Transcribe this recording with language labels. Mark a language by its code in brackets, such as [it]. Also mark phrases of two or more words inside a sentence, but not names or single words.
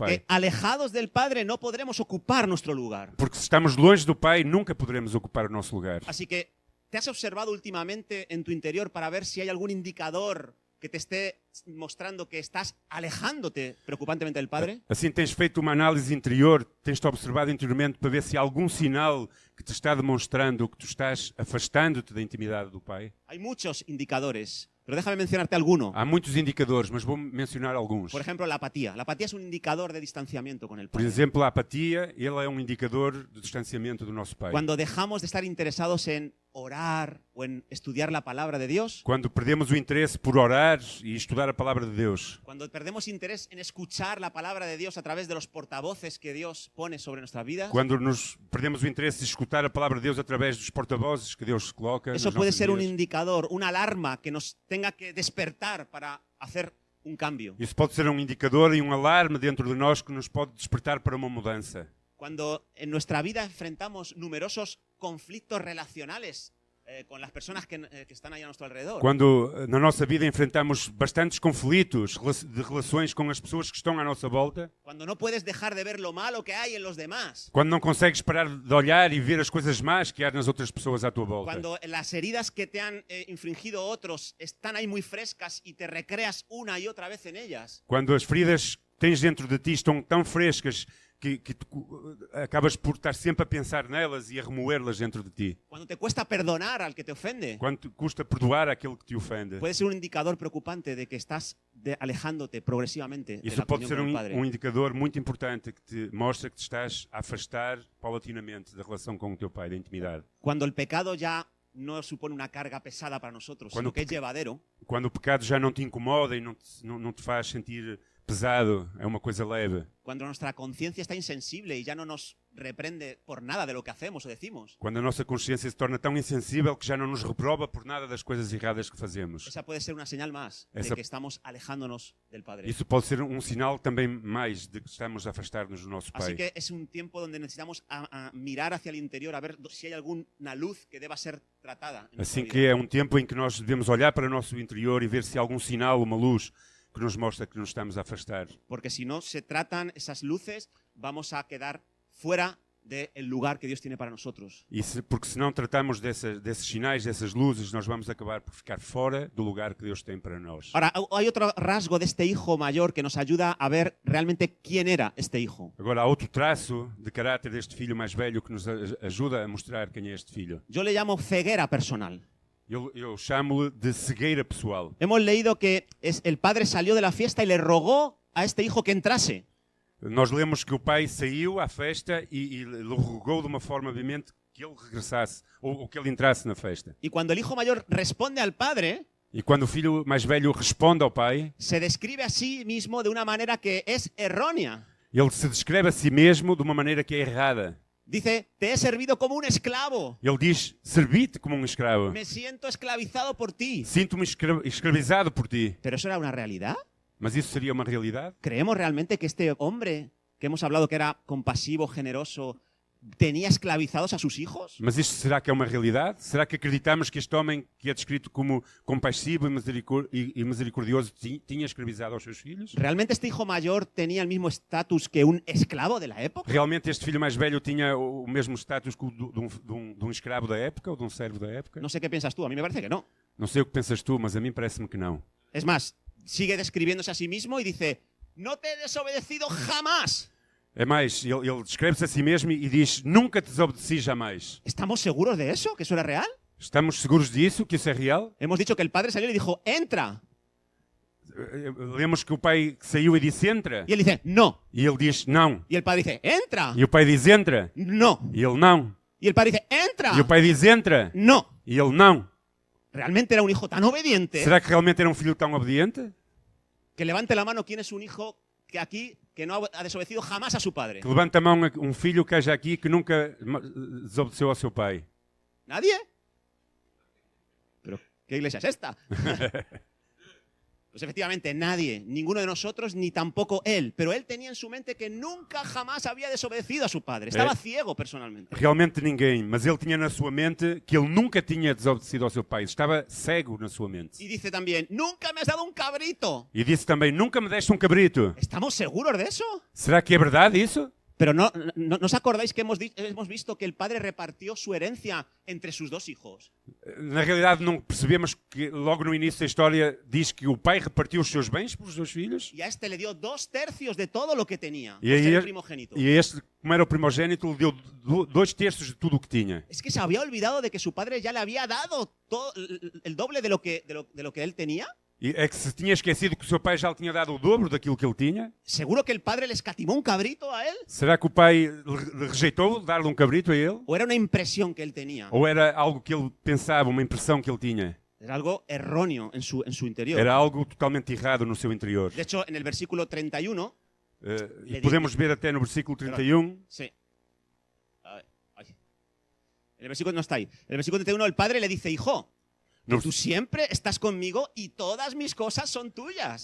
[pt] Porque pai. [es] alejados del padre no podremos ocupar nuestro lugar. [pt] Porque se estamos longe do pai, nunca poderemos ocupar o nosso lugar. [es] Así que, ¿te has observado últimamente en tu interior para ver si hay algún indicador que te esté mostrando que estás alejándote preocupantemente del padre? [pt] Assim tens feito uma análise interior, tens-te observado interiormente para ver se há algum sinal que te está demonstrando que tu estás afastando-te da intimidade do pai. [es] Hay muchos indicadores, pero déjame mencionarte alguno. [pt] Há muitos indicadores, mas vou mencionar alguns. [es] Por ejemplo, la apatía. La apatía es un indicador de distanciamiento con el [pt] Por [es] padre. [pt] exemplo, a apatia, ele é um indicador de distanciamento do nosso pai. [es] Cuando dejamos de estar interesados en orar o en estudiar la palabra de Dios, [pt] Quando perdemos o interesse por orar e estudar a palavra de Deus. [es] cuando perdemos interés en escuchar la palabra de Dios a través de los portavoces que Dios pone sobre nuestra vida, [pt] Quando nos perdemos o interesse de escutar a palavra de Deus através dos porta-vozes que Deus coloca [es] eso [pt] nas [es] puede [pt] nossas [es] ser un [pt] vidas. [es] indicador, una alarma que nos tenga que despertar para hacer un cambio. [pt] Isso pode ser um indicador e um alarme dentro de nós que nos pode despertar para uma mudança. [es] Cuando en nuestra vida enfrentamos numerosos conflictos relacionales con las personas que están ahí a nuestro alrededor. [pt] Quando na nossa vida enfrentamos bastantes conflitos de relações com as pessoas que estão à nossa volta, [es] Cuando no puedes dejar de ver lo malo que hay en los demás. [pt] quando não consegues parar de olhar e ver as coisas más que há nas outras pessoas à tua volta, [es] Cuando las heridas que te han infringido otros están ahí muy frescas y te recreas una y otra vez en ellas. [pt] quando as feridas que tens dentro de ti estão tão frescas que acabas por estar sempre a pensar nelas e a remoer-las dentro de ti. [es] Cuando te cuesta perdonar al que te ofende. [pt] Quando te custa perdoar aquele que te ofende. [es] Puede ser un indicador preocupante de que estás alejándote progresivamente de [pt] Isso [es] la [pt] pode [es] comunión [pt] ser [es] con el Padre. [pt] indicador muito importante que te mostra que te estás a afastar paulatinamente da relação com o teu pai, da intimidade. [es] Cuando el pecado ya no supone una carga pesada para nosotros, Cuando sino que es llevadero. [pt] Quando o pecado já não te incomoda e não te faz sentir pesado, é uma coisa leve. [es] Cuando nuestra conciencia está insensible y ya no nos reprende por nada de lo que hacemos o decimos. [pt] Quando a nossa consciência se torna tão insensível que já não nos reprova por nada das coisas erradas que fazemos. [es] Esa puede ser una señal más de Esa- que estamos alejándonos del Padre. [pt] Isso pode ser um sinal também mais de que estamos a afastar-nos do nosso [es] Así [pt] pai. [es] que es un tiempo donde necesitamos a mirar hacia el interior a ver si hay alguna luz que deba ser tratada. En nuestra [pt] Assim [es] vida. [pt] que é um tempo em que nós devemos olhar para o nosso interior e ver se há algum sinal, uma luz que nos mostra que nos estamos a afastar. [es] Porque si no se tratan esas luces, vamos a quedar fuera del lugar que Dios tiene para nosotros. [pt] Porque se não tratamos desses sinais, dessas luzes, nós vamos acabar por ficar fora do lugar que Deus tem para nós. [es] Ahora, hay otro rasgo de este hijo mayor que nos ayuda a ver realmente quién era este hijo. [pt] Agora, há outro traço de caráter deste filho mais velho que nos ajuda a mostrar quem é este filho. [es] Yo le llamo ceguera personal. [pt] Eu chamo-lhe de cegueira pessoal. [es] Hemos leído que el padre salió de la fiesta y le rogó a este hijo que entrase. [pt] Nós lemos que o pai saiu à festa e lhe rogou de uma forma veemente que ele regressasse ou que ele entrasse na festa. [es] Y cuando el hijo mayor responde al padre, [pt] E quando o filho mais velho responde ao pai, [es] se describe a sí mismo de una manera que es errónea. [pt] ele se descreve a si mesmo de uma maneira que é errada. [es] Dice, te he servido como un esclavo. [pt] Ele diz, servi-te como um escravo. [es] Me siento esclavizado por ti. [pt] Sinto-me escravizado por ti. [es] ¿Pero eso era una realidad? [pt] Mas isso seria uma realidade? [es] ¿Creemos realmente que este hombre que hemos hablado que era compasivo, generoso, tenía esclavizados a sus hijos? [pt] Mas isto será que é uma realidade? Será que acreditamos que este homem, que é descrito como compassivo e misericordioso, tinha escravizado aos seus filhos? [es] ¿Realmente este hijo mayor tenía el mismo estatus que un esclavo de la época? [pt] Realmente este filho mais velho tinha o mesmo status que o de um escravo da época ou de um servo da época? [es] No sé qué piensas tú, a mí me parece que no. [pt] Não sei o que pensas tu, mas a mim parece-me que não. [es] Es más, sigue describiéndose a sí mismo y dice, no te he desobedecido jamás. [pt] É mais, ele descreve-se a si mesmo e diz, nunca te desobedeci jamais. [es] ¿Estamos seguros de eso? ¿Que eso era real? [pt] Estamos seguros disso, que isso é real? [es] Hemos dicho que el padre salió y le dijo, entra. [pt] Lemos que o pai saiu e disse, entra. [es] Y él dice, no. [pt] E ele diz, não. [es] Y el padre dice, entra. [pt] E o pai diz, entra. [es] No. [pt] E ele, não. [es] Y el padre dice, entra. [pt] E o pai diz, entra. [es] No. [pt] E ele, não. [es] ¿Realmente era un hijo tan obediente? [pt] Será que realmente era um filho tão obediente? [es] Que levante la mano quién es un hijo que aquí que no ha desobedecido jamás a su padre. [pt] Que levanta a mão um filho que haja aqui que nunca desobedeceu ao seu pai. [es] ¿Nadie? ¿Pero qué iglesia es esta? Pues efectivamente nadie, ninguno de nosotros ni tampoco él. Pero él tenía en su mente que nunca jamás había desobedecido a su padre. Estaba ciego personalmente. [pt] Realmente ninguém, mas ele tinha na sua mente que ele nunca tinha desobedecido ao seu pai. Estava cego na sua mente. [es] Y dice también, nunca me has dado un cabrito. [pt] E disse também, nunca me deste um cabrito. [es] ¿Estamos seguros de eso? [pt] Será que é verdade isso? [es] Pero ¿no os acordáis que hemos visto que el padre repartió su herencia entre sus dos hijos? [pt] Na realidade não percebemos que logo no início da história diz que o pai repartiu os seus bens pelos seus filhos? [es] Y a este le dio 2/3 de todo lo que tenía. [pt] E [es] Por ser el [pt] a [es] primogénito. [pt] este, como era o primogênito, lhe deu 2/3 de tudo o que tinha. [es] Es que se había olvidado de que su padre ya le había dado todo, el doble de lo que él tenía. [pt] E é que se tinha esquecido que o seu pai já lhe tinha dado o dobro daquilo que ele tinha? [es] ¿Seguro que el padre le escatimó un cabrito a él? [pt] Será que o pai lhe rejeitou dar-lhe um cabrito a ele? [es] ¿O era una impresión que él tenía? [pt] Ou era algo que ele pensava, uma impressão que ele tinha? [es] Era algo erróneo en su interior. [pt] Era algo totalmente errado no seu interior. [es] De hecho, en el versículo 31... [pt] E podemos ver até no versículo 31. [es] Sí. Ay. El versículo no está ahí. En el versículo 31 el padre le dice, hijo, No, tú siempre estás conmigo y todas mis cosas son tuyas.